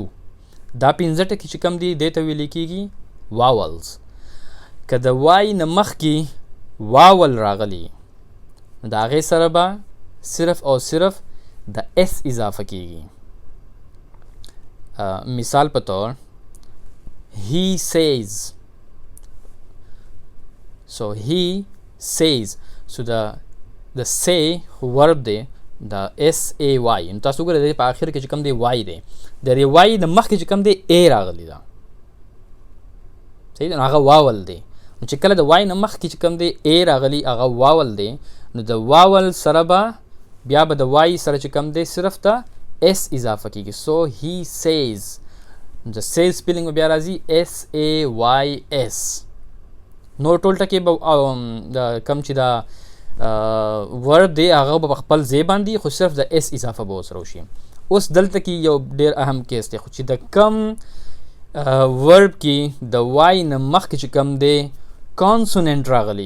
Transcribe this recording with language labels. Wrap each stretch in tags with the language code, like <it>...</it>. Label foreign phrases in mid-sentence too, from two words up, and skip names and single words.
<ps>دا پنځه ټکي چې کم دي دې ته ویل کېږي واولز. که د وای نه مخکې واول راغلی نو د هغې سره به صرف او صرف د اس اضافه کېږي. مثال په طور</ps> <en>he says. so he says.</en> <ps>so د say ورب دی د SAY. نو تاسو وګورئ د په آخر کې چې کوم دی وای دی، د دې وای د مخکې چې کوم دی A راغلی ده، صحیح ده، نو هغه واول دی. نو چې کله د وای نه مخکې چې کوم دی A راغلی هغه واول دی، نو د واول سره به بیا به د وای سره چې کوم دی صرف ته S اضافه کېږي.</ps> <en>so he says.</en> <ps>د says سپیلنګ به بیا راځي SAYS. نور ټول ټکي به کم چې دا ورب دی هغه به په خپل ځای باندې، خو صرف د اس اضافه به ورسره وشي. اوس دلته کې یو ډېر اهم کیس دی، خو چې د کم ورب کې د وای نه مخکې چې کم دی کانسوننټ راغلی.</ps>